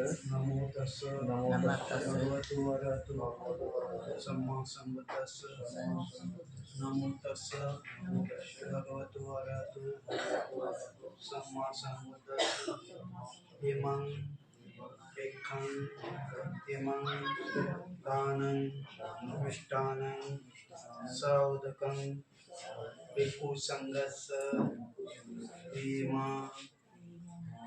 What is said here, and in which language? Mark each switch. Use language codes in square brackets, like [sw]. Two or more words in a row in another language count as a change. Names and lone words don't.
[pi] नमो तस्से भगवतो अरहतो सम्मा सम्बुद्धस्से। नमो तस्से भगवतो अरहतो सम्मा सम्बुद्धस्से। इमं एखं इमं दानं मिष्टान्नं सौदकं भिक्षु संघस्य इमा